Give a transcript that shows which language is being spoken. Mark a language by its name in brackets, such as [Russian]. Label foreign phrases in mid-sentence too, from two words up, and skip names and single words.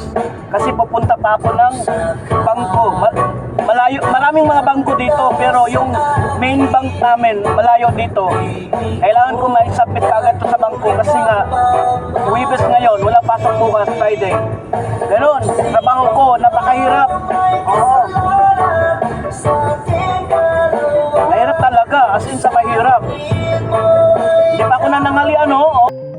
[Filipino] Kasi pupunta pa ako ng bangko. Malayo, maraming mga bangko dito, pero yung main bank namin malayo dito. Kailangan ko ma-submit agad to sa bangko kasi nga Huwebes ngayon, wala pasok bukas, Friday. Ganon, trabaho ko, napakahirap. Oo. Mahirap talaga, as in sa mahirap. Hindi pa ako nananghalian, oh.